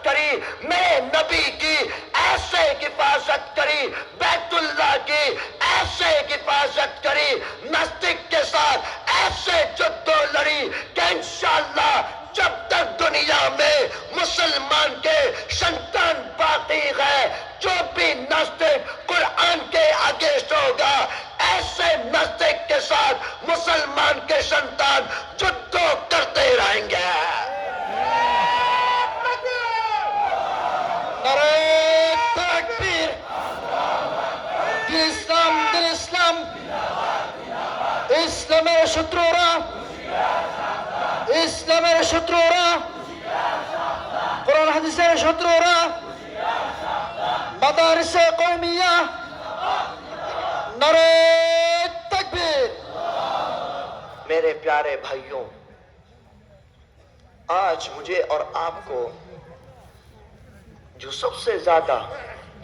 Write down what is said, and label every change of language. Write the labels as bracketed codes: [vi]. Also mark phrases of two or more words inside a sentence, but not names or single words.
[ur] کری، میرے نبی کی ایسے حفاظت کری، بیت اللہ کی ایسے حفاظت کری، ناستک کے ساتھ ایسے جدو لڑی کہ انشاءاللہ جب تک دنیا میں مسلمان کے سنتان باقی ہے، جو بھی ناستک قرآن کے اگینسٹ ہوگا، ایسے ناستک کے ساتھ مسلمان کے سنتان جدو کرتے رہیں گے۔ نعرہ تکبیر! دین اسلام، دین اسلام! [bn] اسلاমের শত্রুরা, ইসলামের শত্রুরা, কোরআন হাদিসের শত্রুরা, মাদারিসে কওমিয়া, [ur] نعرۂ تکبیر! میرے پیارے بھائیوں، آج مجھے اور آپ کو جو سب سے زیادہ